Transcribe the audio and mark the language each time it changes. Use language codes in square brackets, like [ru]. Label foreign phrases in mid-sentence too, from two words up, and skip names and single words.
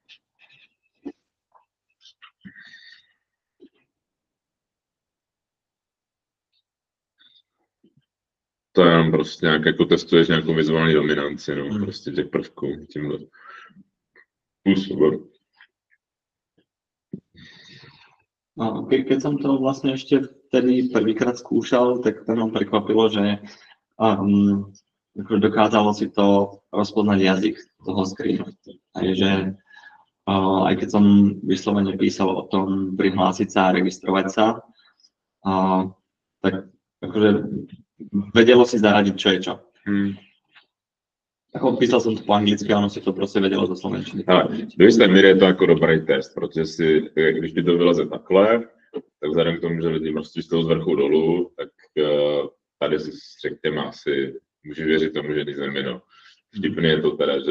[cs] To je jenom prostě nějak, jako testuješ nějakou vizuální dominanci, no, prostě těch prvků tímhle způsobem. [sk] Keď som to vlastne ešte vtedy prvýkrát skúšal, tak to ma prekvapilo, že dokázalo si to rozpoznať jazyk toho screenu. Takže aj keď som vyslovene písal o tom prihlásiť sa a registrovať sa, tak akože vedelo si zaradiť, čo je čo. [cs] Jako písal jsem to po anglicky a ono si to prostě vědělo za slovenčiny. Do jisté míry je to jako dobrý test, protože si, když by to vyleze takhle, tak vzhledem k tomu, že lidi prostě z toho z vrchu dolů, tak tady si řekněme asi, můžeš věřit tomu, že nic nemino. Vtipný je to teda, že...